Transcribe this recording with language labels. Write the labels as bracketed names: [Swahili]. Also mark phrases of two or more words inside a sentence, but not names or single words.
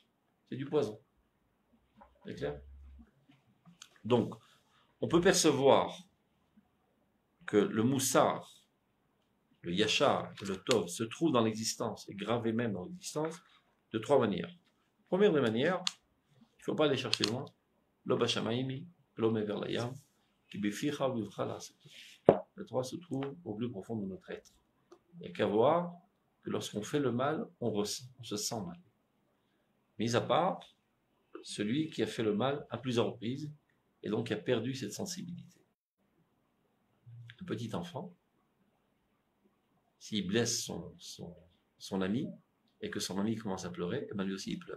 [French] C'est du poison. C'est clair? Donc, on peut percevoir que le moussar, le yachar et le tov se trouvent dans l'existence, et gravés même dans l'existence, de trois manières. Première des manières, il ne faut pas aller chercher loin, [Hebrew] לא בשמים, לא מעבר לים, כי בפיך ובלבבך לה. [French] Les trois se trouvent au plus profond de notre être. Il n'y a qu'à voir que lorsqu'on fait le mal, on se sent mal. Mis à part celui qui a fait le mal à plusieurs reprises, et donc qui a perdu cette sensibilité. Un petit enfant, s'il blesse son ami, et que son ami commence à pleurer, et bien lui aussi il pleure.